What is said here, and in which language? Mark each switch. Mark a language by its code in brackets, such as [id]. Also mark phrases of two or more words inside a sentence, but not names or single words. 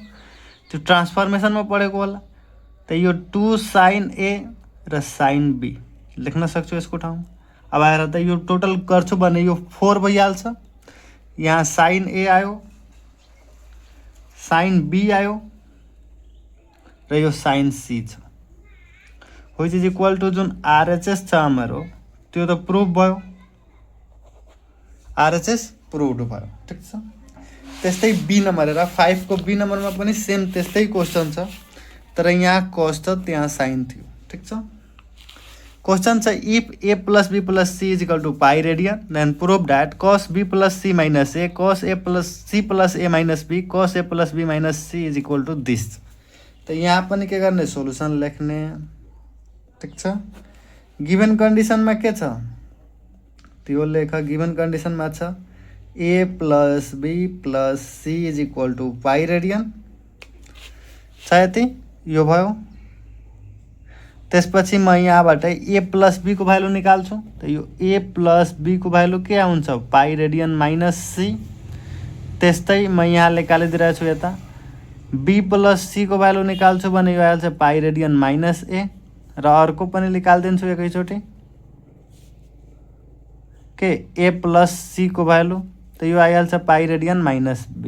[ne] त्यो ट्रान्सफर्मेसनमा पढेको होला। त यो 2 [en] sine A [ne] र [en] sine B [ne] लेख्न सक्छु यसको ठाउँमा। अब आएर त यो टोटल गर्छु भने यो 4 भइहाल्छ। यहाँ [en] sine A [ne] आयो [en] sine B [ne] आयो र यो [en] sine C [ne] छ [en] which is equal to [ne] जुन आरएचएस छ हाम्रो त्यो त प्रुभ भयो [en] RHS proved [ne] भयो। ठिक छ। त्यस्तै बी नम्बर हेर 5 को बी नम्बरमा पनि सेम त्यस्तै क्वेसन छ तर यहाँ कस छ त्यहाँ साइन थियो। ठिक छ। [en] क्वेश्चन छ if A plus B plus C is equal to pi radian then prove that cos B plus C minus A cos A plus C plus A minus B cos A plus B minus C is equal to this. [ne] तो यहाँ पनि के गर्ने सोल्युसन लेख्ने। ठिक छ। गिवन कन्डिसनमा के छ त्यो लेख। गिवन कन्डिसनमा छ [en] A plus B plus C is equal to pi radian [ne] छ यति यो भयो। त्यसपछि म यहाँबाट [en] A plus B [ne] को भ्यालु निकाल्छु। त यो [en] A plus B [ne] को भ्यालु के हुन्छ [en] pi radian minus C. [ne] त्यस्तै म यहाँ निकालिदिरहेको छु यता [en] B plus C [ne] को भ्यालु निकाल्छु भने यो आइहाल्छ [en] pi radian minus A [ne] र अर्को पनि निकालिदिन्छु एकैचोटि के [en] A plus C [ne] को भ्यालु त यो आइहाल्छ [en] pi radian minus B.